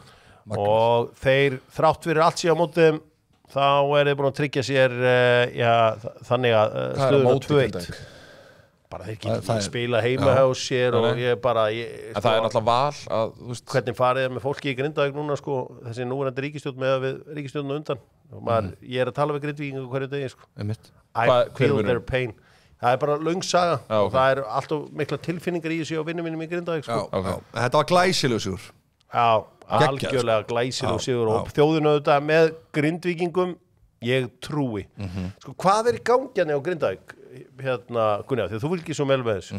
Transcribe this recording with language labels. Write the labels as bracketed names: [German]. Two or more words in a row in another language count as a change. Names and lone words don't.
[Icelandic] og þeir þrátt fyrir allt síðan á móti þá þeir búin að tryggja sér þannig að stöðuna 2-1 bara þeir geta ekki spila heima hjá sér og ég bara en það er náttúrulega val að hvernig farið með fólki í Grindavík núna sko þessi núverandi ríkisstjórn með við ríkisstjórnum undan og ég að tala við Grindvíkinga hverju degi sko [English] I feel their pain [Icelandic] það er bara löng saga og það er alltaf mikla tilfinningar í þessu á vinnum mínum í Grindavík sko þetta var glæsilegur sigur algjörlega glæsilegur sigur og þjóðin auðvitað með Grindvíkingum ég trúi sko hvað í gangi á Grindavík Gunni, því þú fylgir svo vel með þessu